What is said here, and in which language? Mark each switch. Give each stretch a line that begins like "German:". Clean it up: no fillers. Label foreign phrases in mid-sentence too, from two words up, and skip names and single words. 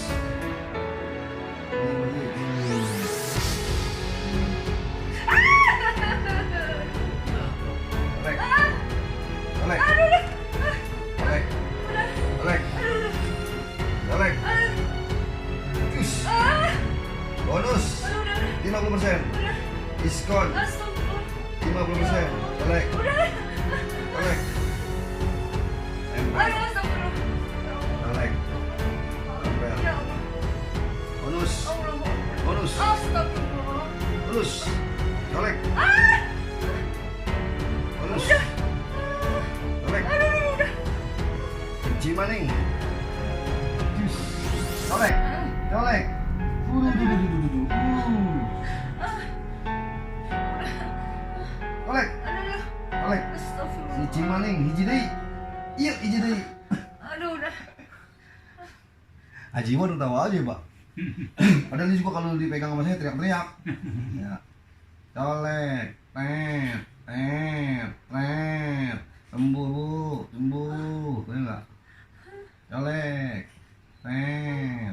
Indonesian: Colek, colek, colek, colek, colek. Cus. Bonus 50%. Diskon 50%. Colek, colek. Nempel, colek, nempel. Bonus, bonus, bonus. Colek, bonus. Colek. Kunci maning. Cus. Colek, colek. Colek, colek.
Sundanese: Kunci maning, hiji deui. Iya, hiji deui.
Indonesian: Aduh, udah. Haji mah udah tahu aja, Pak. Padahal dia juga kalau dipegang sama saya teriak-teriak. Ya. Colek, tet, tet, tet. Sembuh, Bu, sembuh. Bener enggak? Colek, tet.